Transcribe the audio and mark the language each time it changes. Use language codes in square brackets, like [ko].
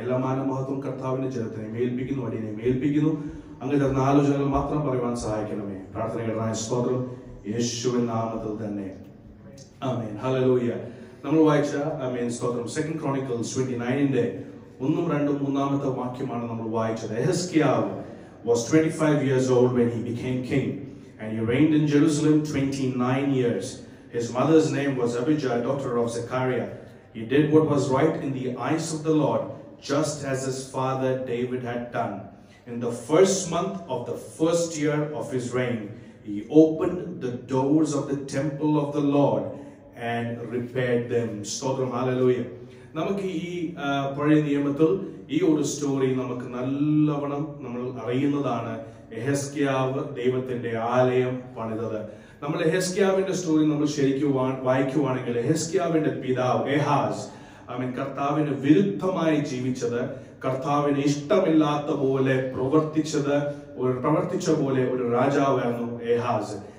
[ml] എല്ലാ മാനമഹത്വം കർത്താവിന്റെ ജനത്തിനെ മേൽപ്പിക്കുന്നു, അടിയനെ മേൽപ്പിക്കുന്നു. അങ്ങ് തരുന്ന ആലോചനകൾ മാത്രം പറയുവാൻ സഹായിക്കണമേ. പ്രാർത്ഥനകളുടെ സ്തോത്രം യേശുവിൻ നാമത്തിൽ തന്നെ. ആമേൻ. ഹല്ലേലൂയ. നമ്മൾ വായിച്ച സ്തോത്രം 2 Chronicles 29 1, 2, 3 വാക്യമാണ് നമ്മൾ വായിച്ചത്. [en] എഹെസ്കിയാവ് was 25 years old when he became king, and he reigned in Jerusalem 29 years. His mother's name was Abijah, daughter of Zechariah. He did what was right in the eyes of the Lord, just as his father David had done. In the first month of the first year of his reign, he opened the doors of the temple of the Lord and repaired them. [ml] Stotram, hallelujah. നമുക്ക് ഈ പഴയ നിയമത്തിൽ ഈ ഒരു story നമുക്ക് നല്ലവണ്ണം നമ്മൾ അറിയുന്നതാണ്. എഹെസ്കിയാവ് ദൈവത്തിന്റെ ആലയം പണിതത്. നമ്മൾ എഹെസ്കിയാവിന്റെ സ്റ്റോറി നമ്മൾ ശരിക്കും വായിക്കുവാണെങ്കിൽ എഹെസ്കിയാവിന്റെ പിതാവ് ഏഹാസ് കർത്താവിന് വിരുദ്ധമായി ജീവിച്ചത്, കർത്താവിന് ഇഷ്ടമില്ലാത്ത പോലെ പ്രവർത്തിച്ച പോലെ ഒരു രാജാവായിരുന്നു ഏഹാസ്.